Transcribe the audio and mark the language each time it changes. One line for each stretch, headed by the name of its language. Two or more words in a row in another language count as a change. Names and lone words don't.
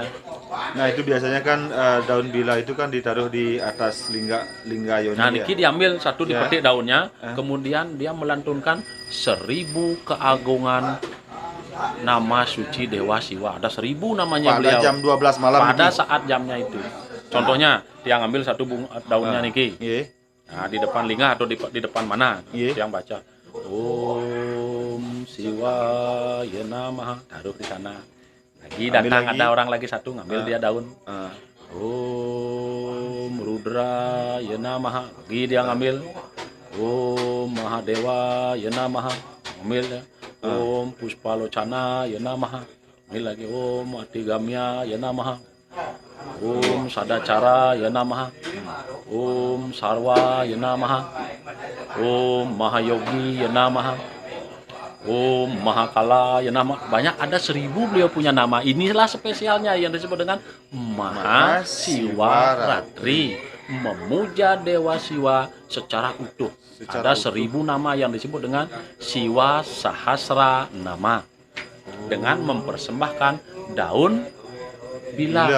Indonesian: Nah, itu biasanya kan daun bila itu kan ditaruh di atas lingga yoni Nah, ya. niki diambil satu, Ya. dipetik daunnya, kemudian dia melantunkan 1000 keagungan nama suci Dewa Siwa. Ada 1000 namanya Pada beliau. jam 12 malam Pada niki. saat jamnya itu. Contohnya dia ngambil satu daunnya niki. Nggih. Nah, di depan lingah atau di depan mana? Iya. Yang baca
Sanskrit: Om Siwaya Namaha,
Indonesian: taruh di sana. Lagi Ambil datang lagi. ada orang lagi satu ngambil dia daun. Ah.
Sanskrit: Om Rudra Namaha,
Indonesian: lagi dia ngambil.
Sanskrit: Om Mahadewa Namaha,
Indonesian: ngambil dia.
Sanskrit: Om Puspalocana Namaha,
Indonesian: ambil lagi.
Sanskrit: Om Atigamya Namaha. Om Sadacara Namaha. Om Sarwa Namaha. Om Mahayogi Namaha. Om Mahakala Namaha.
Indonesian: Banyak, ada 1000 beliau punya nama. Inilah spesialnya yang disebut dengan Mahasiwaratri, memuja Dewa Siwa secara utuh. Ada 1000 nama yang disebut dengan Siwa Sahasra Nama, dengan mempersembahkan daun bila.